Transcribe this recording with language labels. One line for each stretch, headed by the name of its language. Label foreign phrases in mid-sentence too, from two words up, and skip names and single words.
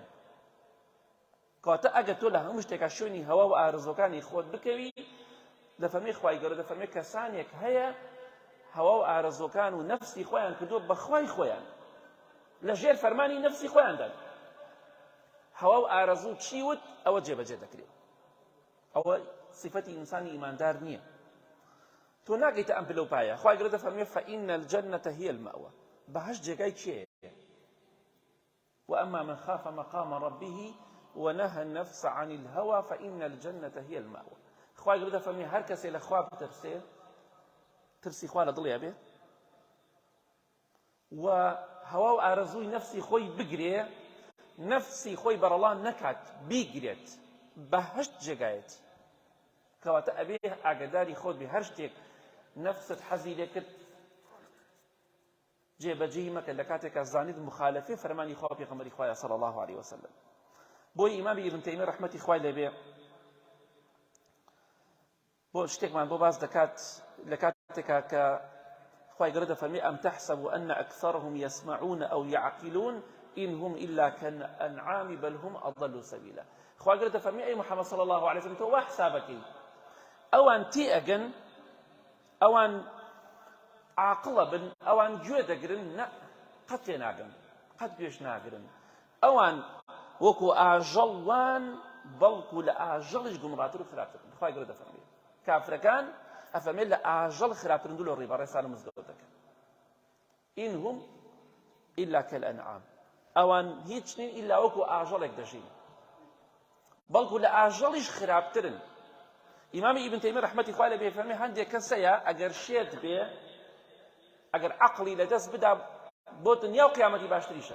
Central Kurdish: کاتە ئەگەر تۆ لە هەموو شتێکا شوێنی هەوا و ئارەزوەکانی خۆت بکەوی، دەفەرمێ خوای گەورە دەفەرمێ کەسانێک هەیە هەوا و ئارەزوەکان و نەفسی خۆیان کردۆ بە خوای خۆیان، لە ژێر فەرمانی نەفسی خۆیاندان. هەوا و ئارەزوو چی وت ئەوە جێبەجێ دەکرێت. ئەوە صفەتی ئینسانی ئیماندار نییە. تۆ ناگەیتە ئەم پلە و پایە. خوای گەورە دەفەرمێ
Arabic: فەئینە الجەنەتە هیە المەئوە.
Central Kurdish: بەهەشت جێگای کێیە؟
Arabic: وأما من خاف مقام ربه ونهى النفس عن الهوى فإن الجنة هي المأوى.
Central Kurdish: خواهی گەورە فەرمێ هەر کەسێ لە خوا بترسێ، ترسی خوا لە دڵیا بێ و هەوا و ئارەزووی نەفسی خۆی بگرێ، نەفسی خۆی بەرەڵان نەکات، بیگرێت، بەهەشت جێگایەتی. کەواتە ئەبێ ئاگاداری خۆت بێ، هەر شتێک نەفست حەزی لێ کرد جێبەجێی مەکە لە کاتێکە زانیت مخالفێ فەرمانی خوا پێغەمبەری خوایە
Arabic: صلی الله عليه وسلم.
Central Kurdish: بۆی ئیمامی ئیبن تەیمیە ڕەحمەتی خوای لێبێ بۆ شتێکمان بۆ باس دەکات لە کاتێکا کە خوای گەورە دەفەرمێ
Arabic: ئەم تەحسەب ئەن ئەکثەرهم یەسمعون ئەو یعقلون إن هم إلا كالأنعام بل هم أضل سبيلا.
Central Kurdish: خوای گەورە دەفەرمێ ئەی محەممەد
Arabic: صلی الله عليه وسلم
Central Kurdish: تۆ وا حسابەکەی ئەوان تێ ئەگەن، ئەوان عاقڵە بن، ئەوان گوێ دەگرن، نە قەت تێ ناگەن، قەت گوێش ناگرن، ئەوان وەکو ئاژەڵوان بەڵکو لە ئاژەڵیش گومڕاتر و خراپترن. خوای گەورە دەفەرمێ کافرەکان ئەفەرمێت لە ئاژەڵ خراپترن دوو لە ڕێبەڕێستان و مزگەوتەکە.
Arabic: إن هم إلا كالأنعام،
Central Kurdish: ئەوان هیچ نین ئیلا وەکو ئاژەڵێک دەژین، بەڵکو لە ئاژەڵیش خراپترن. ئیمامی ئیبن تەیمیە ڕەحمەتی خوای لێبێ فەرمێ هەندێک کەسەیە ئەگەر شێت بێ، ئەگەر عەقڵی لەدەست بدا بۆ دنیا و قیامەتی باشتریشە.